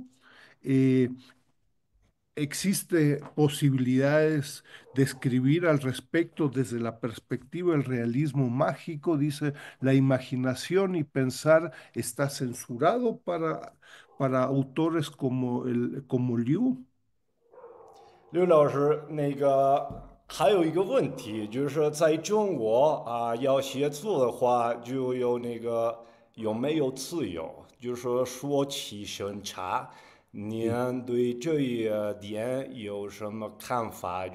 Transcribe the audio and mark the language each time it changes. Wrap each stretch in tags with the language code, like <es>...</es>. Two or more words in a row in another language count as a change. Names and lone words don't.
<es>Eh, ¿Existe posibilidades de escribir al respecto desde la perspectiva del realismo mágico? Dice, la imaginación y pensar está censurado para autores como Liu.</es> <zh>刘老师，还有一个问题，就是说在中国要写作的话，就有有没有自由？就是说说起审查，</zh> <es>Sí.</es> <zh>您对这一点有什么看法？</zh>